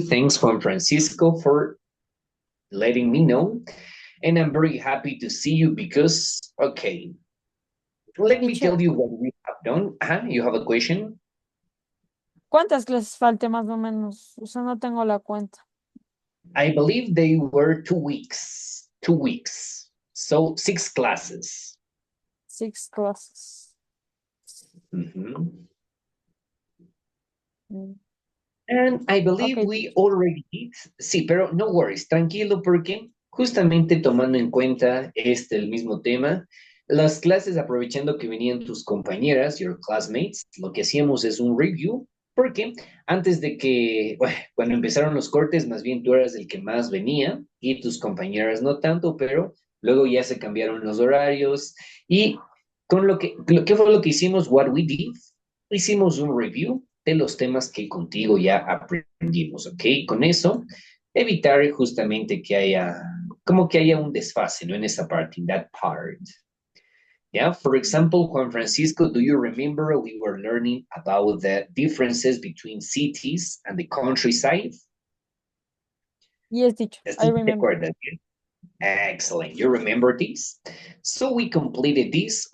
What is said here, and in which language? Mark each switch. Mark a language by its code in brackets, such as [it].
[en] Thanks, Juan Francisco, for letting me know. And I'm very happy to see you because, okay, let me Teacher, tell you what we have done. You have a question? [es] ¿cuántas clases falte más o menos? O sea, no tengo la cuenta. [en] I believe they were 2 weeks. 2 weeks. So 6 classes. 6 classes. Mhm. Mm. And I believe Okay, we teacher. already did. [es] Sí, pero [en] no worries, [es] tranquilo, porque justamente tomando en cuenta el mismo tema, las clases, aprovechando que venían tus compañeras, [en] your classmates, [es] lo que hacíamos es un review, porque antes de que, bueno, cuando empezaron los cortes, más bien tú eras el que más venía y tus compañeras no tanto, pero luego ya se cambiaron los horarios y con ¿qué fue lo que hicimos? [en] What we did, [es] hicimos un review de los temas que contigo ya aprendimos, ¿ok? Con eso, evitar justamente que haya, como que haya un desfase, ¿no? En esa parte, [en] in that part. Yeah, for example, Juan Francisco, do you remember we were learning about the differences between cities and the countryside? Yes, teacher. I [es] ¿Te [en] remember. [es] acuerdas? [en] Excellent. You remember this? So we completed this.